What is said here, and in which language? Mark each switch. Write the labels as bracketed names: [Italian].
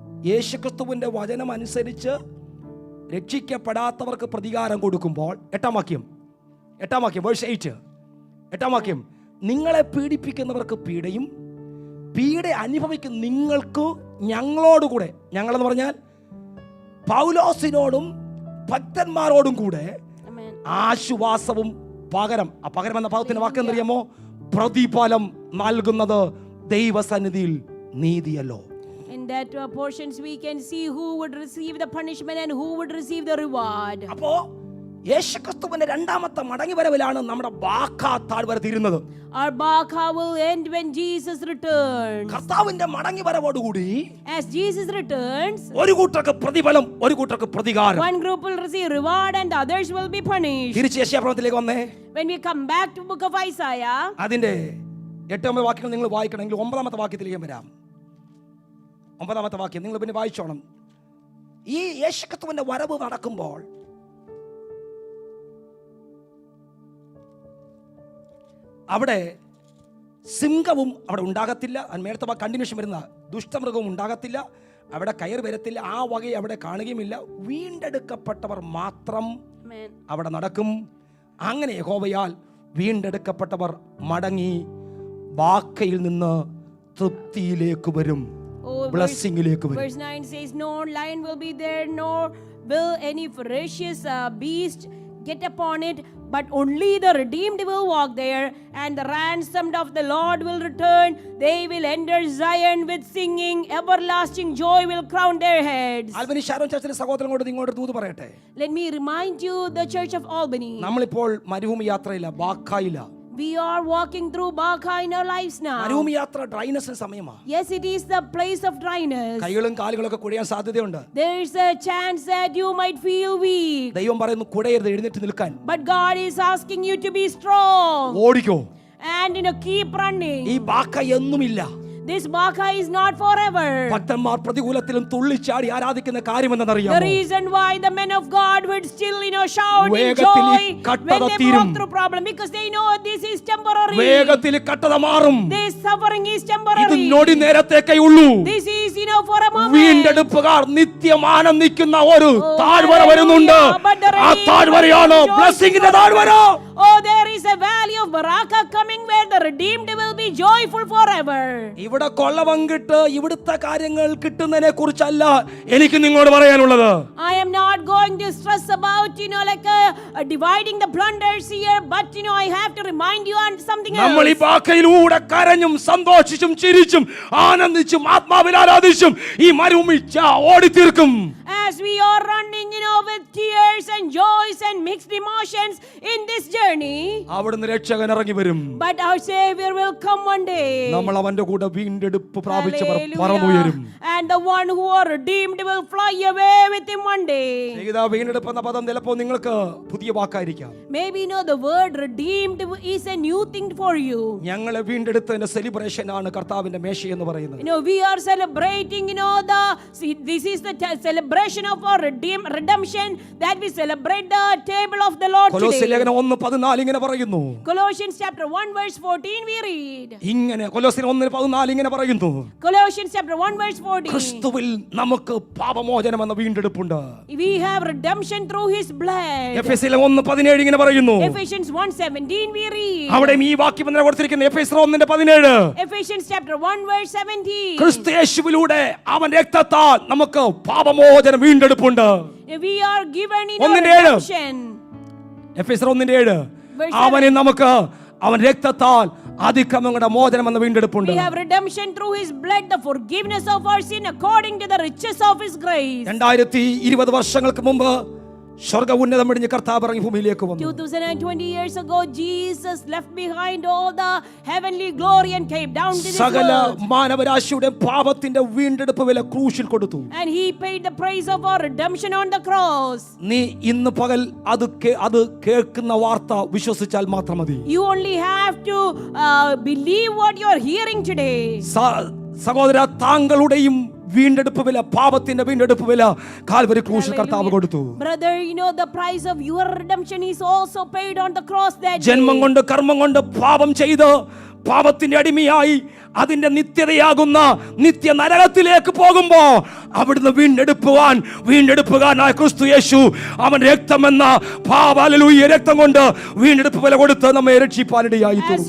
[Malayalam] യേശുക്രിസ്തുവിന്റെ വചനം അനുസരിച്ച് രക്ഷിക്കപ്പെടാത്തവർക്ക് പ്രതികാരം കൊടുക്കുമ്പോൾ, 8-ാം വാക്യം വേഴ്സ് 8, 8-ാം വാക്യം, നിങ്ങളെ പീഡിപ്പിക്കുന്നവർക്ക് പീഡയും പീഡ അനുഭവിക്കുന്ന നിങ്ങൾക്ക് ഞങ്ങളോടുകൂടെ, ഞങ്ങളെന്ന് പറഞ്ഞാൽ പൗലോസിനോടും ഭക്തന്മാരോടും കൂടെ ആശ്വാസവും പകരം. ആ പകരം എന്ന ഭാഗത്തിന്റെ വാക്ക് എന്നറിയാമോ? പ്രതിഫലം നൽകുന്നത് ദൈവസന്നിധിയിൽ നീതിയല്ലോ. [English] in that portions we can see who would receive the punishment and who would receive the reward. [Malayalam] അപ്പോ യേശുക്രിസ്തുവിന്റെ 2-ാമത്തെ മടങ്ങി വരവിലാണ് നമ്മുടെ ബാക്കാ താഴ്വര തീരുന്നത്. [English] Our Baca will end when Jesus returns. [Malayalam] കർത്താവിന്റെ മടങ്ങി വരവോടുകൂടി [English] As Jesus returns, [Malayalam] ഒരു കൂട്ടർക്ക് പ്രതിഫലം, ഒരു കൂട്ടർക്ക് പ്രതികാരം. [English] one group will receive reward and others will be punished. [Malayalam] തിരിച്ച് യെശയ്യാപ്രവചനത്തിലേക്ക് വന്നേ. [English] When we come back to book of Isaiah, [Malayalam] അതിന്റെ 8-ാമത്തെ വാക്യങ്ങൾ നിങ്ങൾ വായിക്കണമെങ്കിൽ 9-ാമത്തെ വാക്യത്തിലേക്ക് വരാം. 9-ാമത്തെ വാക്യം നിങ്ങൾ പിന്നെ വായിച്ചോണം. ഈ യേശുക്രിസ്തുവിന്റെ വരവ് നടക്കുമ്പോൾ അവിടെ സിംഹവും അവിടെ ഉണ്ടാകത്തില്ല. മേളത്തെ കണ്ടിന്യൂഷൻ വരുന്ന ദുഷ്ടമൃഗവും ഉണ്ടാകത്തില്ല. അവിടെ കയറി വരത്തില്ല. ആ വകയെ അവിടെ കാണുകയുമില്ല. വീണ്ടെടുക്കപ്പെട്ടവർ മാത്രം അവിടെ നടക്കും. അങ്ങനെ യഹോവയാൽ വീണ്ടെടുക്കപ്പെട്ടവർ മടങ്ങി ബാക്കയിൽ നിന്ന് തൃപ്തിയിലേക്ക് വരും, ബ്ലെസ്സിംഗിലേക്ക് വരും. [English] Verse 9 says, no lion will be there, nor will any ferocious beast get upon it, but only the redeemed will walk there, and the ransomed of the Lord will return. They will enter Zion with singing. Everlasting joy will crown their heads. [Malayalam] Albany Sharon ചർച്ചിലെ സഹോദരങ്ങളോട് നിങ്ങളോട് ദൂത് പറയട്ടെ. [English] Let me remind you, the Church of Albany, [Malayalam] നമ്മളിപ്പോൾ മരുഭൂമി യാത്രയില്ല, ബാക്കായില്ല. [English] We are walking through Baka in our lives now. [Malayalam] മരുഭൂമിയാത്ര ഡ്രൈനസിന് സമയമാണ്. [English] Yes, it is the place of dryness. [Malayalam] കൈകളും കാലുകളൊക്കെ കുഴയാൻ സാധ്യതയുണ്ട്. [English] There is a chance that you might feel weak. [Malayalam] ദൈവം പറയുന്നു കുഴയരുത്, എഴുന്നേറ്റ് നിൽക്കാൻ. [English] But God is asking you to be strong. [Malayalam] ഓടിക്കോ. [English] And keep running. [Malayalam] ഈ ബാക്ക എന്നുമില്ല. [English] This Baka is not forever. [Malayalam] ഭക്തന്മാർ പ്രതികൂലത്തിലും തുള്ളിച്ചാടി ആരാധിക്കുന്ന കാര്യം [English] The [Malayalam] എന്തെന്നറിയാമോ? [English] reason why the men of God would still shout in [Malayalam] വേഗത്തിൽ ഈ [English] joy [Malayalam] കട്ടത [English] when they [Malayalam] തീരും. [English] walk through problem, because they know this is temporary. [Malayalam] വേഗത്തിൽ കട്ടത മാറും. [English] This suffering is [Malayalam] ഇത് [English] temporary. [Malayalam] നൊടി നേരത്തേക്കേ ഉള്ളൂ. [English] This is for a moment. [Malayalam] വീണ്ടെടുപ്പുകാർ നിത്യം ആനന്ദിക്കുന്ന ഒരു താഴ്വര വരുന്നുണ്ട്. ആ താഴ്വരയാണ് ബ്ലെസ്സിങ്ങിന്റെ താഴ്വര. [English] Oh, there is a valley of Baraka coming where the redeemed will be joyful forever. [Malayalam] ഇവിടെ കൊള്ള പങ്കിട്ട് ഇവിടുത്തെ കാര്യങ്ങൾ കിട്ടുന്നതിനെ കുറിച്ചല്ല എനിക്ക് നിങ്ങളോട് പറയാനുള്ളത്. [English] I am not going to stress about dividing the plunders here, but I have to remind you on something else. [Malayalam] നമ്മൾ ഈ ബാക്കയിലൂടെ കരഞ്ഞും സന്തോഷിച്ചും ചിരിച്ചും ആനന്ദിച്ചും ആത്മാവിൽ ആരാധിച്ചും ഈ മരുഭൂമി ഓടിത്തീർക്കും. [English] As we are running with tears and joys and mixed emotions in this journey, [Malayalam] അവിടുന്ന് രക്ഷകൻ ഇറങ്ങി വരും. [English] but our Savior will come one day. [Malayalam] നമ്മൾ അവന്റെ കൂടെ വീണ്ടെടുപ്പ് പ്രാപിച്ചവർ [English] Hallelujah. [Malayalam] പറന്നുയരും. [English] And the one who are redeemed will fly away with him one day. [Malayalam] വീണ്ടെടുപ്പ് എന്ന പദം ചിലപ്പോൾ നിങ്ങൾക്ക് പുതിയ വാക്കായിരിക്കാം. [English] Maybe the word redeemed is a new thing for you. [Malayalam] ഞങ്ങളെ വീണ്ടെടുത്തതിന്റെ സെലിബ്രേഷൻ ആണ് കർത്താവിന്റെ മേശ എന്ന് പറയുന്നത്. [English] We are celebrating this is the celebration of our redemption, that we celebrate the table of the Lord [Malayalam] കൊലോസ്യ [English] today. [Malayalam] ലേഖനം 1:14 ഇങ്ങനെ പറയുന്നു. [English] Colossians chapter 1 verse 14 we read. [Malayalam] ഇങ്ങനെ കൊലോസ്യർ 1:14 ഇങ്ങനെ പറയുന്നു. [English] Colossians chapter 1 verse 14. [Malayalam] ക്രിസ്തുവിൽ നമുക്ക് പാപമോചനം എന്ന വീണ്ടെടുപ്പുണ്ട്. [English] We have redemption through his blood. [Malayalam] എഫെസ്യർ 1:17 ഇങ്ങനെ പറയുന്നു. [English] Ephesians 1:17 we read. [Malayalam] അവിടെ ഈ വാക്യം തന്നെ കൊടുത്തിരിക്കുന്നു. എഫെസ്യർ 1:17. [English] Ephesians chapter 1 verse 17. [Malayalam] ക്രിസ്തു യേശുവിലൂടെ അവൻ രക്തത്താൽ നമുക്ക് പാപമോചനം വീണ്ടെടുപ്പുണ്ട്. [English] We are given [Malayalam] ഒന്നിന്റെ ഏഴ്. [English] redemption. [Malayalam] എഫെസ്യർ 1:7 [English] Verse [Malayalam] അവനെ നമുക്ക് അവൻ രക്തത്താൽ അതിക്രമങ്ങളുടെ മോചനം എന്ന വീണ്ടെടുപ്പുണ്ട്. [English] We have redemption through his blood, the forgiveness of our sin according to the riches of his grace. [Malayalam] 2020 വർഷങ്ങൾക്ക് മുമ്പ് സ്വർഗ്ഗ ഉന്നതം വെടിഞ്ഞ് കർത്താവ് ഇറങ്ങി ഭൂമിയിലേക്ക് വന്നു. [English] 2020 years ago, Jesus left behind all the heavenly glory and came down to this [Malayalam] സകല [English] world. [Malayalam] മാനവരാശിയുടെ പാപത്തിന്റെ വീണ്ടെടുപ്പ് വില ക്രൂശിൽ കൊടുത്തു. [English] And he paid the price of our redemption on the cross. [Malayalam] നീ ഇന്ന് പകൽ അത് കേൾക്കുന്ന വാർത്ത വിശ്വസിച്ചാൽ മാത്രം മതി. [English] You only have to believe what you are hearing today. [Malayalam] സഹോദര, താങ്കളുടെയും വീണ്ടെടുപ്പ് വില, പാപത്തിന്റെ വീണ്ടെടുപ്പ് വില കാൽവരി ക്രൂശിൽ കർത്താവ് കൊടുത്തു. [English] Brother, the price of your redemption is also paid on the cross that day. [Malayalam] ജന്മം കൊണ്ട് കർമ്മം കൊണ്ട് പാപം ചെയ്ത് പാപത്തിന്റെ അടിമയായി അതിന്റെ നിത്യതയാകുന്ന നിത്യ നരകത്തിലേക്ക് പോകുമ്പോ അവിടുന്ന് വീണ്ടെടുപ്പുകാരനായ ക്രിസ്തു യേശു അവൻ രക്തമെന്ന ഹല്ലേലൂയ രക്തം കൊണ്ട് വീണ്ടെടുപ്പ് വില കൊടുത്ത് നമ്മെ രക്ഷിപ്പാനിടയായി തീർന്നു.